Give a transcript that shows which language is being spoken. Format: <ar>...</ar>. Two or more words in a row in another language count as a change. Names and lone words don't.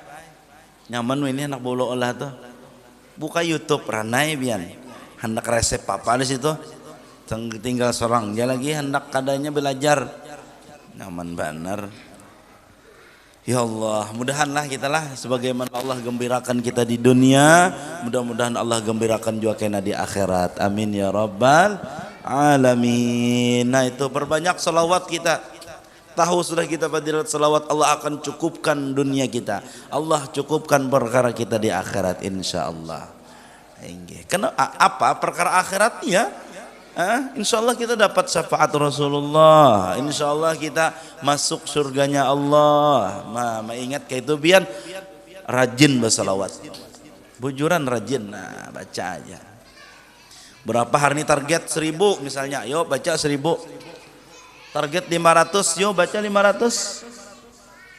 <bjn>Nyaman weh ini anak bola-olah tuh. Buka YouTube ranai bian hendak resep apa di situ tinggal seorang dia lagi hendak kadanya belajar nyaman benar.</bjn> <id>Ya Allah mudahanlah kita lah sebagaimana Allah gembirakan kita di dunia mudah-mudahan Allah gembirakan juga kena di akhirat</id> <ar>آمين يا رب العالمين.</ar> <id>Nah itu perbanyak salawat kita. Tahu sudah kita fadilat salawat Allah akan cukupkan dunia kita. Allah cukupkan perkara kita di akhirat insyaallah. Kenapa apa perkara akhirat ya? Insyaallah kita dapat syafaat Rasulullah. Insyaallah kita masuk surganya Allah. Ingat kayak itu biar rajin bersalawat.</id> <bjn>Bujuran rajin. Nah, baca aja.</bjn> <id>Berapa hari ini target 1000 misalnya. Yuk baca 1000. Target 500, yuk baca 500.</id>